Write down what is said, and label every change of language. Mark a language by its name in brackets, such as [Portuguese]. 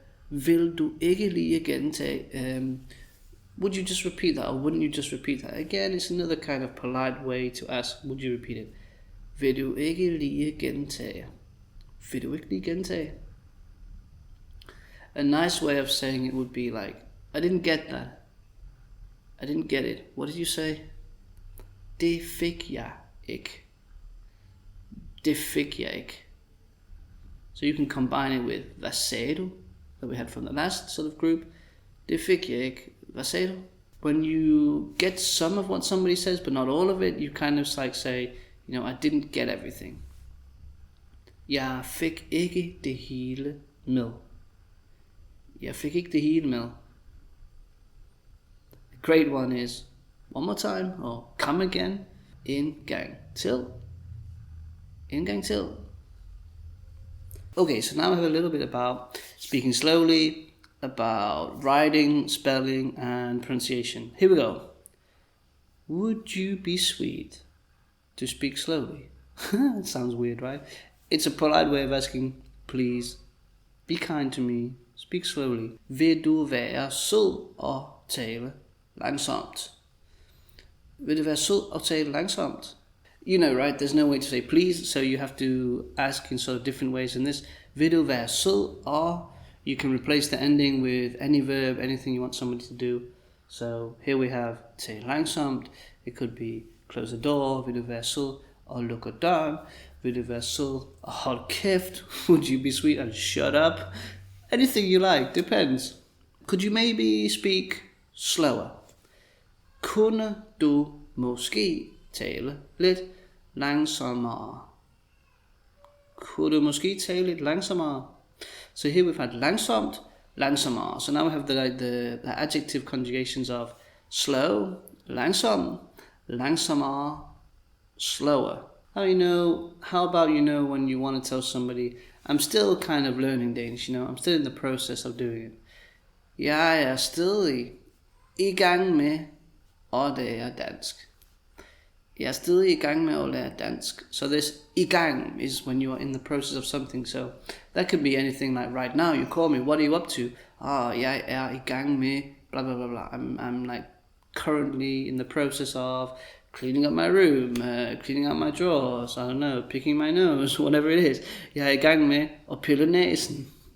[Danish] Vil du ikke lige gentage? [English] Would you just repeat that, or wouldn't you just repeat that? Again, it's another kind of polite way to ask, would you repeat it? [Danish] Vil du ikke lige gentage? Vil du ikke lige gentage? [English] A nice way of saying it would be like, I didn't get that. I didn't get it. What did you say? [Danish] Det fik jeg ikke. Det fik jeg ikke. [English] So you can combine it with [Danish] hvad sagde du, [English] that we had from the last sort of group. [Danish] Det fik jeg ikke. Hvad sagde du? [English] When you get some of what somebody says, but not all of it, you kind of like say, you know, I didn't get everything. [Danish] Jeg fik ikke det hele med. Jeg fik ikke det hele med. [English] A great one is one more time or come again. [Danish] En gang til. En gang til. [English] Okay, so now we have a little bit about speaking slowly, about writing, spelling, and pronunciation. Here we go. Would you be sweet to speak slowly? It sounds weird, right? It's a polite way of asking, please, be kind to me, speak slowly. [Danish] Vil du være sød og tale langsomt? Vil du være sød og tale langsomt? [English] You know, right? There's no way to say please, so you have to ask in sort of different ways in this. [Danish] Vil du være sød og, [English] You can replace the ending with any verb, anything you want somebody to do. So here we have [Danish] tal langsomt. [English] It could be close the door, [Danish] vil du være sød og lukke døren, vil du være sød og hold kæft, [English] would you be sweet and shut up? Anything you like, depends. Could you maybe speak slower? [Danish] Kunne du måske tale lidt langsommere? Kunne du måske tale lidt langsommere? [English] So here we've had langsomt, langsommere. So now we have the adjective conjugations of slow, langsom, langsommere, slower. How about when you want to tell somebody, I'm still kind of learning Danish, I'm still in the process of doing it. [Danish] Jeg er stadig i gang med at lære dansk. Jeg er stadig i gang med at lære dansk. [English] So this i gang is when you are in the process of something. So that could be anything like right now you call me, what are you up to? [Danish] Jeg er i gang med blah blah blah blah. [English] I'm like currently in the process of cleaning up my room, cleaning out my drawers, I don't know, picking my nose, whatever it is. [Danish] Jeg er i gang med at pille næsen.